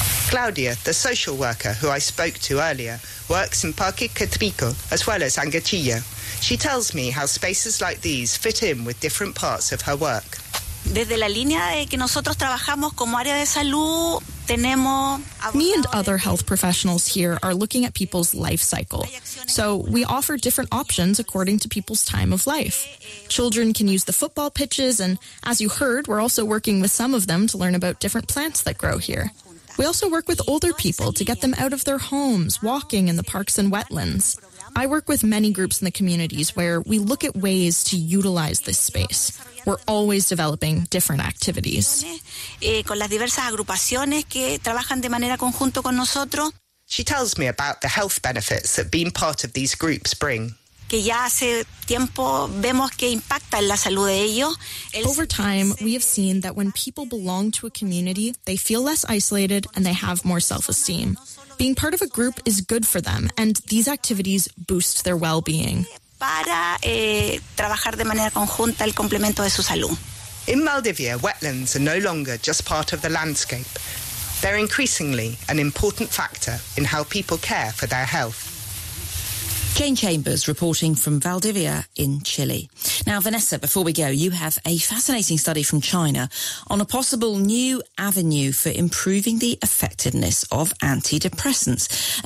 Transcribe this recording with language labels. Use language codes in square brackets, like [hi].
[en] Claudia, the social worker who I spoke to earlier, works in Parque Catrico as well as Angatilla. She tells me how spaces like these fit in with different parts of her work. [es] Desde la línea de que nosotros trabajamos como área de salud, tenemos... [en] Me and other health professionals here are looking at people's life cycle. So we offer different options according to people's time of life. Children can use the football pitches, and as you heard, we're also working with some of them to learn about different plants that grow here. We also work with older people to get them out of their homes, walking in the parks and wetlands. I work with many groups in the communities where we look at ways to utilize this space. We're always developing different activities. [es] Con las diversas agrupaciones que trabajan de manera conjunto con nosotros. [en] She tells me about the health benefits that being part of these groups bring. [es] Que ya hace tiempo vemos que impacta en la salud de ellos. [en] Over time, we have seen that when people belong to a community, they feel less isolated and they have more self-esteem. Being part of a group is good for them, and these activities boost their well-being. [es] Para trabajar de manera conjunta el complemento de su salud. [en] In Maldivia, wetlands are no longer just part of the landscape. They're increasingly an important factor in how people care for their health. Jane Chambers reporting from Valdivia in Chile. Now, Vanessa, before we go, you have a fascinating study from China on a possible new avenue for improving the effectiveness of antidepressants.